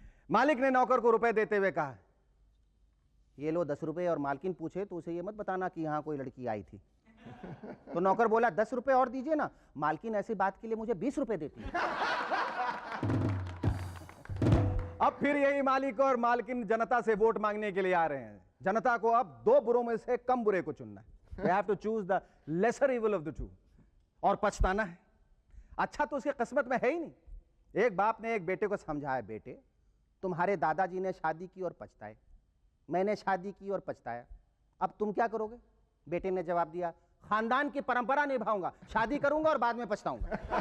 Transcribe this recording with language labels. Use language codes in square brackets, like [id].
[hi] मालिक ने नौकर को रुपए देते हुए कहा, ये लो 10 रुपए, और मालकिन पूछे तो उसे ये मत बताना कि यहाँ कोई लड़की आई थी। तो नौकर बोला, 10 रुपए और दीजिए ना, मालकिन ऐसी बात के लिए मुझे 20 रुपए देती है। अब फिर यही मालिक और मालकिन जनता से वोट मांगने के लिए आ रहे हैं। जनता को अब दो बुरों में से कम बुरे को चुनना है। [en] They have to choose the lesser evil of the two। [hi] और पछताना है। अच्छा तो उसकी किस्मत में है ही नहीं। एक बाप ने एक बेटे को समझाया, बेटे तुम्हारे दादाजी ने शादी की और पछताए, मैंने शादी की और पछताया, अब तुम क्या करोगे? बेटे ने जवाब दिया, खानदान की परंपरा निभाऊंगा, शादी करूंगा और बाद में पछताऊंगा।